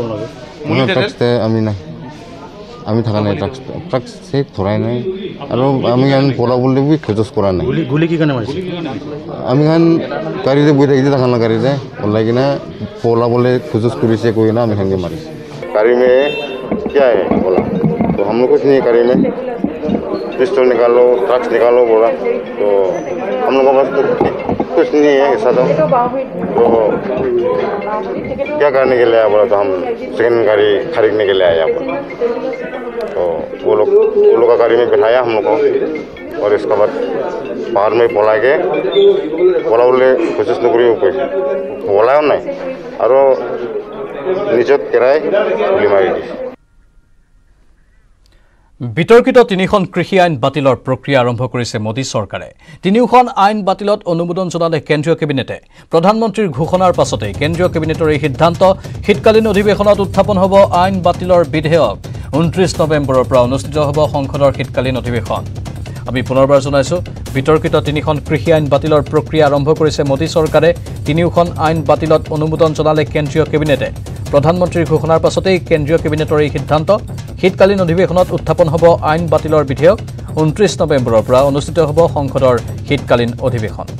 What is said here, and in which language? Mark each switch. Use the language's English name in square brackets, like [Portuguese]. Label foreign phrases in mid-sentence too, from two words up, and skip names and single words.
[Assamese] ড্ৰাগছ আমি থকা নাই ড্ৰাগছ ধৰাই নাই আৰু আমি পলাবলৈ খেজছ কৰা নাই গুলি কি কাৰণে মাৰিছে আমি গাড়ীতে বহি থাকিছে দেখা নাই গাড়ীতে ওলাই কিনে পলাবলৈ খেজছ কৰিছে কৈ কিনে আমি সেনেকৈ মাৰিছে [Hindi] गाड़ी में क्या है बोला तो हम लोग कुछ नहीं गाड़ी में पिस्टल निकालो ड्रग्स निकालो बोला तो हम लोग का पास कुछ नहीं है ऐसा तो क्या करने के लिए आया बोला तो हम सेकेंड गाड़ी खरीदने के लिए आया बोला तो वो लोग का गाड़ी में बिठाया हम लोग को और इसके बाद बाहर में बोला बोले कोशिश नकरी बोला नहीं और [Assamese] নিজত কেৰাই গুলি মাৰি দিছে বিতৰ্কিত তিনিখন কৃষি আইন বাতিলৰ প্ৰক্ৰিয়া আৰম্ভ কৰিছে মোদী চৰকাৰে তিনিখন আইন বাতিলত অনুমোদন জনালে কেন্দ্ৰীয় কেবিনেটে প্ৰধানমন্ত্ৰীৰ ঘোষণাৰ পাছতে কেন্দ্ৰীয় কেবিনেটৰ এই সিদ্ধান্ত শীতকালীন অধিৱেশনত উত্থাপন হ'ব আইন বাতিলৰ বিধেয়ক 29 নৱেম্বৰৰ পৰা অনুষ্ঠিত হ'ব সংসদৰ শীতকালীন অধিৱেশন আমি পুনৰবাৰ জনাইছো বিতৰ্কিত তিনিখন কৃষি আইন বাতিলৰ প্ৰক্ৰিয়া আৰম্ভ কৰিছে মোদী চৰকাৰে তিনিখন আইন বাতিলত অনুমোদন জনালে কেন্দ্ৰীয় কেবিনেটে প্ৰধানমন্ত্ৰীৰ ঘোষণাৰ পাছতে কেন্দ্ৰীয় কেবিনেটৰ এই সিদ্ধান্ত শীতকালীন অধিৱেশনত উত্থাপন হ'ব আইন বাতিলৰ বিধেয়ক 29 নৱেম্বৰৰ পৰা অনুষ্ঠিত হ'ব সংসদৰ শীতকালীন অধিৱেশন